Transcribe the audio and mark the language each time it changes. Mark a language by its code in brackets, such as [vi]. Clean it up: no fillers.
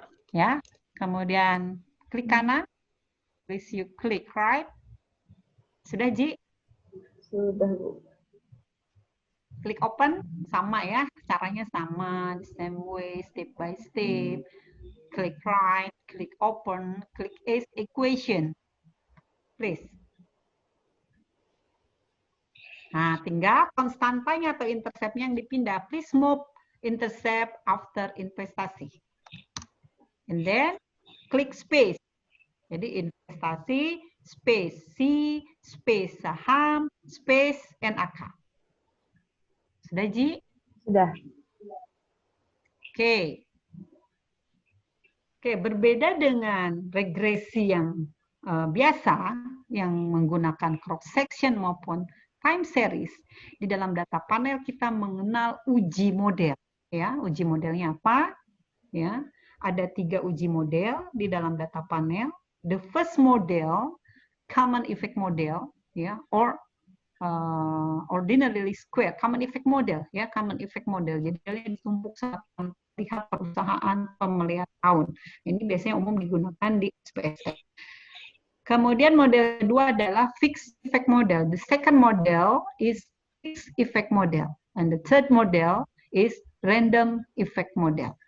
[id] Ya, kemudian klik kanan, [en] please you click right. [id] Sudah Ji? Sudah, Bu. Klik open, sama ya, caranya sama, [en] the same way, step by step. Klik right, klik open, klik is equation, please. [id] Nah, tinggal konstantanya atau interceptnya yang dipindah. [en] Please move intercept after investasi. And then, [id] klik space. Jadi investasi, space C, space saham, space NAK. Sudah, Ji? Sudah. Oke. Oke, berbeda dengan regresi yang biasa, yang menggunakan cross-section maupun time series, di dalam data panel kita mengenal uji model. Ya, uji modelnya apa? Ya, ada 3 uji model di dalam data panel. [en] The first model, common effect model, ya, or ordinarily square, common effect model, ya, common effect model. [id] Jadi ditumpuk saat lihat perusahaan pemeliharaan tahun. Ini biasanya umum digunakan di SPSS. Kemudian model kedua adalah fixed effect model. [en] The second model is fixed effect model, and the third model is random effect model.